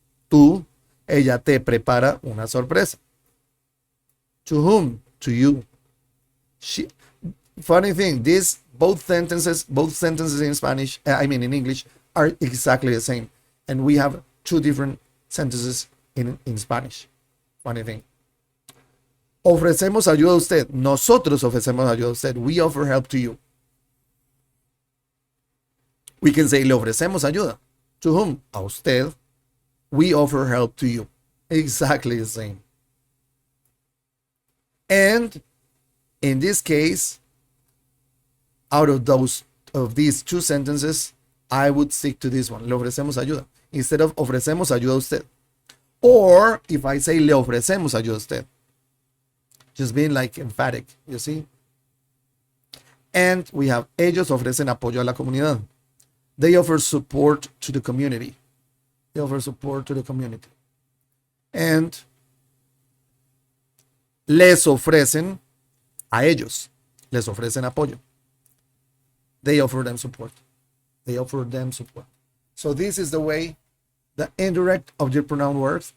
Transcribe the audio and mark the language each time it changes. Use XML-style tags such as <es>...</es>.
<es>Tú, ella te prepara una sorpresa.</es> <en>To whom? To you. She. Funny thing, both sentences in Spanish, in English, are exactly the same. And we have two different sentences in Spanish. Funny thing.</en> <es>Ofrecemos ayuda a usted. Nosotros ofrecemos ayuda a usted.</es> <en>We offer help to you. We can say,</en> <es>le ofrecemos ayuda.</es> <en>To whom?</en> <es>A usted.</es> <en>We offer help to you. Exactly the same. And in this case, out of these two sentences, I would stick to this one.</en> <es>Le ofrecemos ayuda.</es> <en>Instead of</en> <es>ofrecemos ayuda a usted.</es> <en>Or if I say</en> <es>le ofrecemos ayuda a usted.</es> <en>Just being like emphatic, you see? And we have</en> <es>ellos ofrecen apoyo a la comunidad.</es> <en>They offer support to the community. They offer support to the community.</en> <es>And les ofrecen a ellos. Les ofrecen apoyo.</es> <en>They offer them support. They offer them support. So this is the way the indirect object pronoun works.</en>